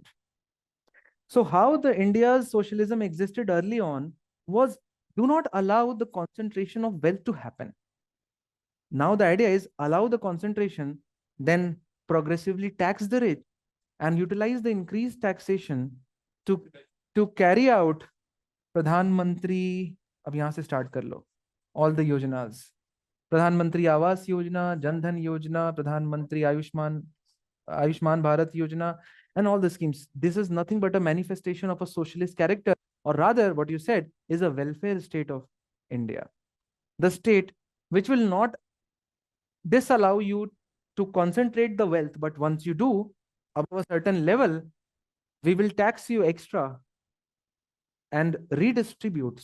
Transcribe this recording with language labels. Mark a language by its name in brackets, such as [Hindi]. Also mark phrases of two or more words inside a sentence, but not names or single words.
[English] So how the India's socialism existed early on was, do not allow the concentration of wealth to happen. Now the idea is allow the concentration, then progressively tax the rich and utilize the increased taxation to carry out Pradhan Mantri, [Hindi] अब यहाँ से start कर लो, [English] all the yojanas. Pradhan Mantri Awas Yojana, Jan Dhan Yojana, Pradhan Mantri Ayushman Bharat Yojana, and all the schemes. This is nothing but a manifestation of a socialist character, or rather, what you said is a welfare state of India. The state which will not disallow you to concentrate the wealth, but once you do, above a certain level, we will tax you extra and redistribute.